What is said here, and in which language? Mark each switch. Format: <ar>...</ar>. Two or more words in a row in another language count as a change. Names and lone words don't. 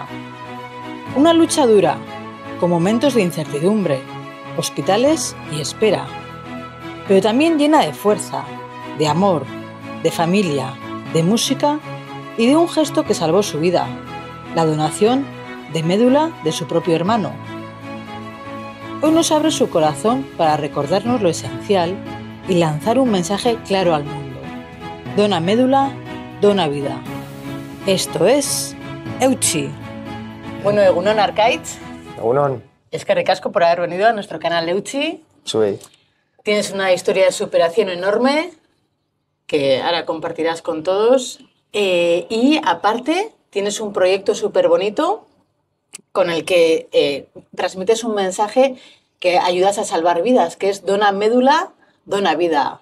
<es>Una lucha dura, con momentos de incertidumbre, hospitales y espera, pero también llena de fuerza, de amor, de familia, de música y de un gesto que salvó su vida, la donación de médula de su propio hermano. Hoy nos abre su corazón para recordarnos lo esencial y lanzar un mensaje claro al mundo. Dona médula, dona vida. Esto es Euchi. Bueno, Egunon Arkaitz.</es> <eu>Egunon. Eskerrik asko</eu> <es>por haber venido a nuestro canal Euchi.</es> <eu>Zuei.</eu> <es>Tienes una historia de superación enorme que ahora compartirás con todos. Y aparte, tienes un proyecto súper bonito con el que transmites un mensaje que ayudas a salvar vidas, que es dona médula, dona vida.</es>